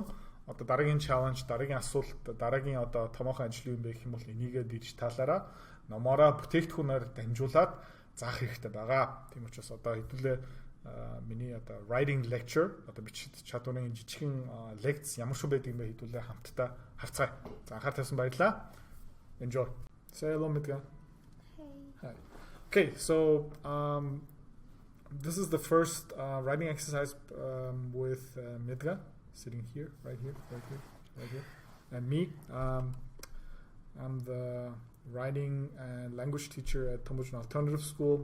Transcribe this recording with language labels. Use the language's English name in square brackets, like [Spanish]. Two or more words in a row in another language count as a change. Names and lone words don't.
[Mongolian] Одоо дараагийн чаленж, дараагийн асуулт, дараагийн одоо томоохон ажил юм бэ гэх юм бол энийгээ дижиталаараа номоороо бүтээгдэхүүнээр дамжуулаад заах хэрэгтэй байгаа. Тийм учраас одоо хэдүүлээ миний одоо [English] writing lecture [Mongolian] одоо бичиж чадварын жижигхэн лекц ямар шүү байдаг юм бэ хэдүүлээ хамтдаа харцгаая. За анхаарал тавьсан баярлалаа. [English] Enjoy. Say hello Medga. Hey. Hi. Okay, so this is the first writing exercise with Medga sitting here, right here, and me. I'm the writing and language teacher at Tongbochon Alternative School.